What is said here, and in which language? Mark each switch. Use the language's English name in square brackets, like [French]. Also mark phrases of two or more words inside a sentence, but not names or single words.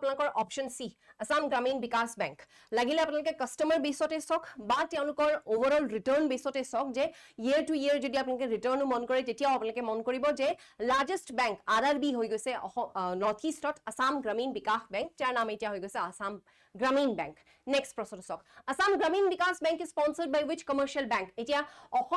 [Assamese] আপোনালোকৰ [English] option C [Assamese] আসাম গ্ৰামীণ বিকাশ বেংক লাগিলে আপোনালোকে [English] customer base [Assamese] সক বা তেওঁলোকৰ [English] overall return base [Assamese] সক যে ইয়াৰ টু ইয়াৰ যদি আপোনালোকে ৰিটাৰ্ণ মন কৰে তেতিয়া আপোনালোকে মন কৰিব যে [English] largest bank [Assamese] আৰআৰবি হৈ গৈছে নৰ্থ ইষ্টত আসাম গ্ৰামীণ বিকাশ বেংক যাৰ নাম এতিয়া হৈ গৈছে আসাম গ্ৰামীণ বেংক নেক্সট প্ৰশ্ন সক আসাম গ্ৰামীণ বিকাশ বেংক [English] is sponsored by which commercial bank [Assamese] এতিয়া অসম